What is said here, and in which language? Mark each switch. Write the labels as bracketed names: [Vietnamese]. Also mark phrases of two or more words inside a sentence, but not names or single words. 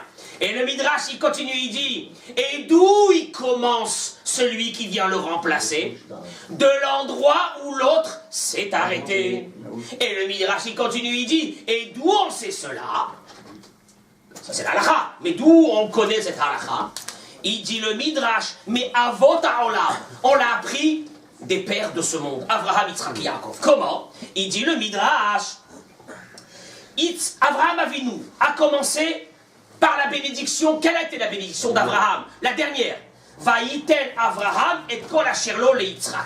[French] Et le Midrash, il continue, il dit, et d'où il commence celui qui vient le remplacer? De l'endroit où l'autre s'est arrêté. Et le Midrash, il continue, il dit, et d'où on sait cela? Ça c'est l'halakha, mais d'où on connaît cette halakha? Il dit le Midrash, mais [Hebrew] אבות העולם, [French] on l'a appris des pères de ce monde, Avraham, Yitzhak et Yaakov. Comment? Il dit le Midrash, Avraham Avinu a commencé par la bénédiction. Quelle a été la bénédiction d'Abraham? La dernière. [Hebrew] ויתן אברהם את כל אשר לו ליצחק.